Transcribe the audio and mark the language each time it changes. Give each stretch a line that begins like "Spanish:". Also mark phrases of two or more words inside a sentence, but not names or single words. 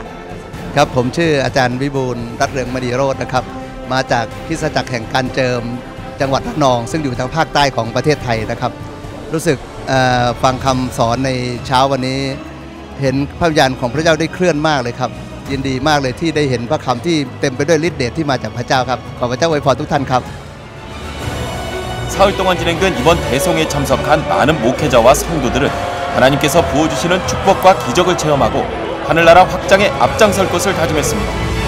Thai: ครับผมชื่ออาจารย์วิบูลย์รัตน์เรืองมณีโรจน์นะครับมาจากคริสตจักรแห่งการเจิมจังหวัดระนองซึ่งอยู่ทางภาคใต้ของประเทศไทยนะครับรู้สึกฟังคำสอนในเช้าวันนี้เห็นพระวิญญาณของพระเจ้าได้เคลื่อนมากเลยครับยินดีมากเลยที่ได้เห็นพระคำที่เต็มไปด้วยฤทธิ์เดชที่มาจากพระเจ้าครับขอพระเจ้าอวยพรทุกท่านครับ
Korean: 사흘 동안 진행된 이번 대송에 참석한 많은 목회자와 성도들은 하나님께서 부어주시는 축복과 기적을 체험하고 하늘나라 확장에 앞장설 것을 다짐했습니다.